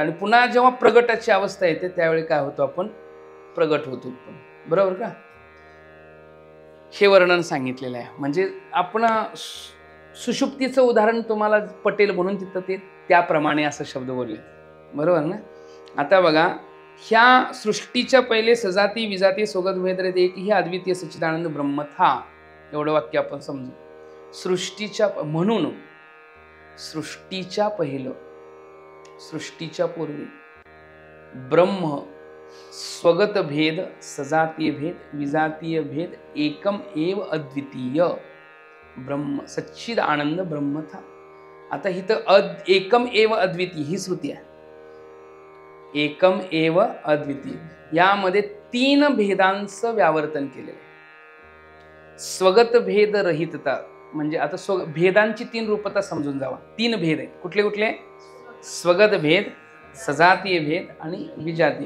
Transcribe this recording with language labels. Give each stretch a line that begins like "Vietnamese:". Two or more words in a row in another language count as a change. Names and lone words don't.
Marathi: आणि पुन्हा जेव्हा प्रगटाची अवस्था येते त्यावेळी काय होतो, आपण प्रगट होतो, बरोबर का। हे वर्णन सांगितलेलं आहे, म्हणजे आपण सुषुप्तीचं उदाहरण तुम्हाला पटेल म्हणून तिथं ते त्याप्रमाणे असं शब्द बोलले, बरोबर ना। आता बघा, ह्या सृष्टीच्या पहिले
Hindi: सजाती विजाती स्वगत भेद रहित एक ही अद्वितीय सच्चिदानंद ब्रह्म था,
Marathi: एवढं वाक्य आपण समजू। सृष्टीच्या म्हणून सृष्टीच्या पहिलं, सृष्टीच्या पूर्वी ब्रह्म स्वगत भेद, सजातीय भेद, विजातीय भेद,
Hindi: एकम एव अद्वितीय ब्रह्म सच्चिद आनंद ब्रह्म था।
Marathi: आता इथं
Sanskrit: एकम एव अद्वितीय
Marathi: ही श्रुती आहे,
Sanskrit: एकम एव अद्वितीय,
Marathi: यामध्ये तीन भेदांचं व्यावर्तन केलेलं आहे। स्वगत भेद रहितता म्हणजे आता भेदांची तीन रूपता समजून जावा, तीन भेद आहेत, कुठले कुठले, स्वगत भेद, सजातीय भेद आणि विजातीय।